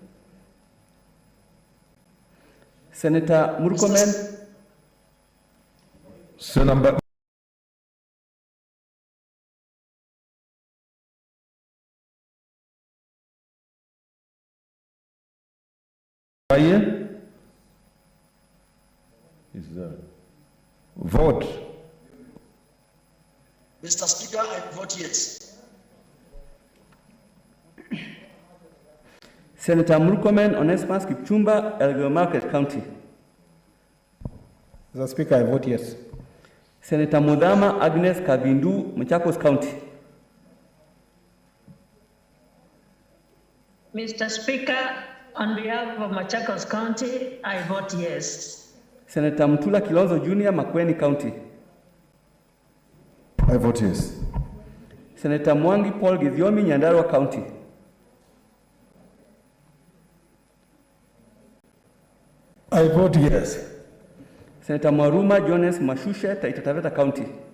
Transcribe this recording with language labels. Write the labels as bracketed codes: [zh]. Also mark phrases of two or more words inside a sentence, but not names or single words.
[en] Senator Murkomen. Senator Mbaye. Is there? Vote. Mr. Speaker, I vote yes. Senator Murkomen Onesmus Kipchumba, Elgeyo Marakwet County. Mr. Speaker, I vote yes. Senator Mudhama Agnes Kabindu, Machakos County. Mr. Speaker, on behalf of Machakos County, I vote yes. Senator Mtula Kilonzo Jr., Makueni County. I vote yes. Senator Mwangi Paul Githiomi, Nyandarua County. I vote yes. Senator Maruma Jones Mashushe, Taita Taveta County.